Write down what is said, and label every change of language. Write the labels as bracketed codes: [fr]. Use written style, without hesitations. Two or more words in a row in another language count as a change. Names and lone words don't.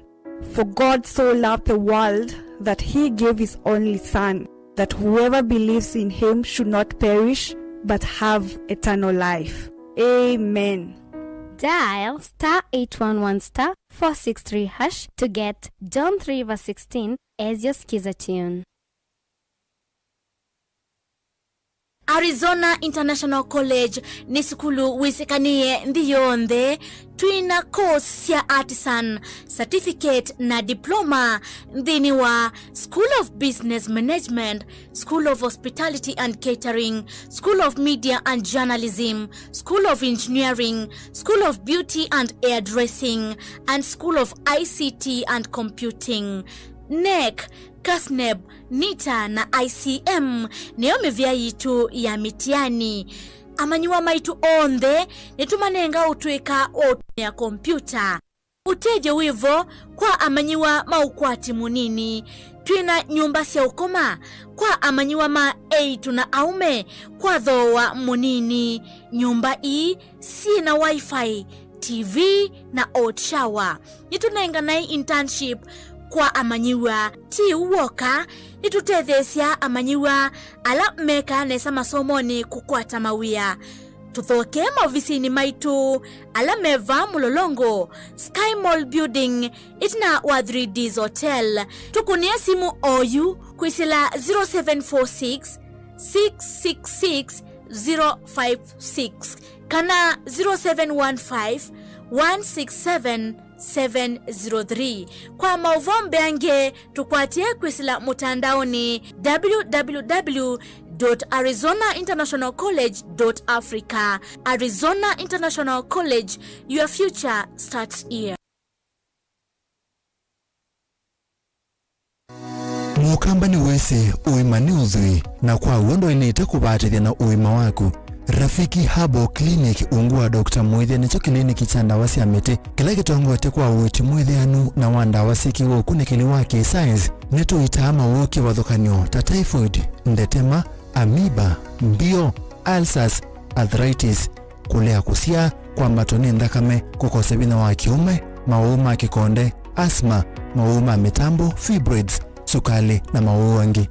[en] For God so loved the world that he gave his only Son, that whoever believes in him should not perish but have eternal life. Amen. Dial *811*463# to get John 3:16 as your skiza tune. [kam] Arizona International College ni skulu wisekanie ndiyonde twina course ya [en] artisan certificate [kam] na diploma ndini wa [en] School of Business Management, School of Hospitality and Catering, School of Media and Journalism, School of Engineering, School of Beauty and Hairdressing, and School of ICT and Computing. [kam] NEC, KASNEB, NITA na ICM niyo mivya yitu ya mitiani. Amanyiwa maitu onde nitumanenga utuika otu ya kompyuta. Uteje wivo kwa amanyiwa maukwati munini. Twina nyumba siya ukoma kwa amanyiwa ma eitu na aume kwa dhowa munini. Nyumba hii si na wifi, TV na [en] hot shower. [kam] Nitunenga na internship kwa amanyiwa ti uwoka nitutethesia amanyiwa ala meka nesa masomoni kukwata mawia. Tuthoke maofisini maitu ala meva Mulolongo Sky Mall Building itina wa 3Ds Hotel. Tukunia simu oyu kuisila 0746 666 056 kana 0715 167 703. Kwa mauvombe ange tukwatie kwisila mutandaoni www.arizonainternationalcollege.africa. [en] Arizona International College, your future starts here. [kam] Mukamba ni wese uimani uzui na kwa uondo inita kubatithia na uima waku. Rafiki Habo Clinic ungua Dr. Mwithia nicho kliniki cha ndawa cia miti kila gitongote kwa uti mwithianu na wanda wasiki woku nikili wake science neto itama woki wathukanio ta typhoid, ndetema, amoeba, mbio, [en] ulcers, arthritis, [kam] kulea kusia, kwa matoni ndakame, kukose bina wa kiume, mauma kikonde, asthma, mauma mitambo, fibroids, sukali na mauwangi.